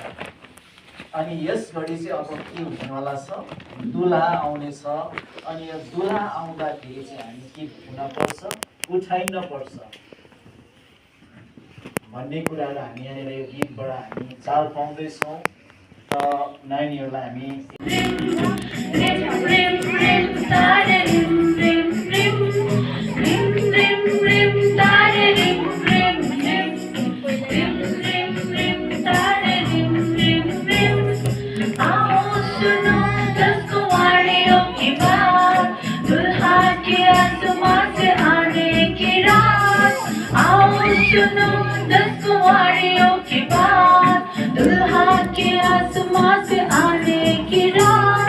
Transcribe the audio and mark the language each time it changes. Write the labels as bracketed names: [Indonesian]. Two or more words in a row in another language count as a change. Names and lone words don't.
[Nepali] अनि यस घडी चाहिँ अब के हुनेवाला छ, दुलहा आउनेछ। अनि यो दुलहा आउँदाखेरि चाहिँ हामी के हुनपर्छ, उठाइनपर्छ भन्ने कुराहरू हामी यहाँनिर यो गीतबाट हामी चाल पाउँदैछौँ। र नानीहरूलाई हामी Rim, rim, rim, tare, rim, rim, rim. Rim, rim, rim, tare, rim, rim, rim. Rim, rim, rim, tare, rim, rim, rim. [Hindi] आओ सुनो 10 कुंवारियों की बात, दुल्हा के आसमां से आने की रात। आओ सुनो 10 कुंवारियों की बात, दुल्हा के आसमां से आने की रात।